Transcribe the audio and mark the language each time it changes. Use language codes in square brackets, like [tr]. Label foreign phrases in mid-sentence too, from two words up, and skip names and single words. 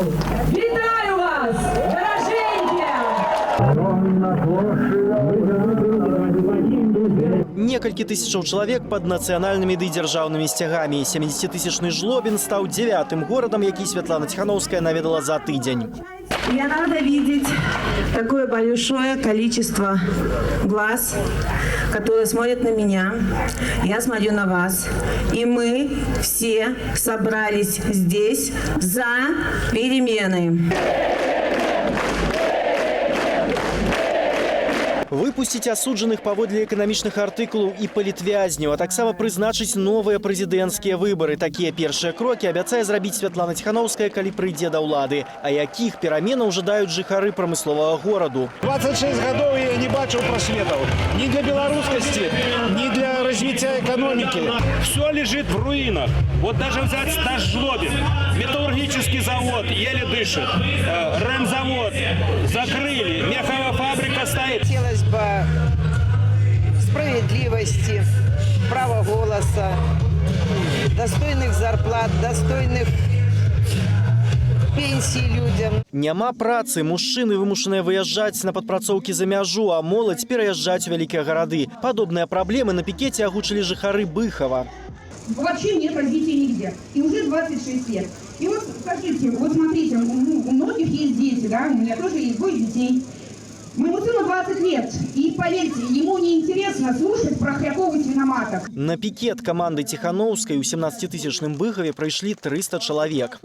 [be] Вітаю вас, даражэнькія! Некалькі тысячаў чалавек пад нацыянальнымі ды дзяржаўнымі сцягамі. 70-тысячны Жлобін стаў 9-м горадам, які Святлана Ціханаўская наведала за тыдзень. [ru] Я рада видеть такое большое количество глаз, которые смотрят на меня. Я смотрю на вас. И мы все собрались здесь за перемены. [be] Выпусціць асуджаных паводле эканамічных артыкулаў і палітвязняў, а таксама прызначыць новыя прэзідэнцкія выбары. Такія першыя крокі абяцае зрабіць Святлана Ціханаўская, калі прыйдзе да ўлады. А якіх пераменаў жадаюць жыхары прамысловага гораду? 26 гадоў я не бачыў прасветаў. Ні для беларускасці, ні для развіцця эканомікі. [ru] Все лежит в руинах. Вот даже взять наш Жлобин. Металлургический завод еле дышит. Ремзавод закрыли. Меховая фабрика стоит. Хотелось бы справедливости, права голоса, достойных зарплат, достойных пенсий людям. [be] Няма працы, мужчыны вымушаныя выязджаць на падпрацоўкі за мяжу, а моладзь пераязджаць у вялікія гарады. Падобныя праблемы на пікеце агучылі жыхары Быхова. [ru] Вообще нет развития нигде. И уже 26 лет. И вот скажите, вот смотрите, у многих есть дети, да, у меня тоже есть 2 детей. Моему сыну 20 лет, и поверьте, ему не интересно слушать про хряковых свиноматок. На пикет команды Тихановской у 17-тысячном Быхове пришли 300 человек.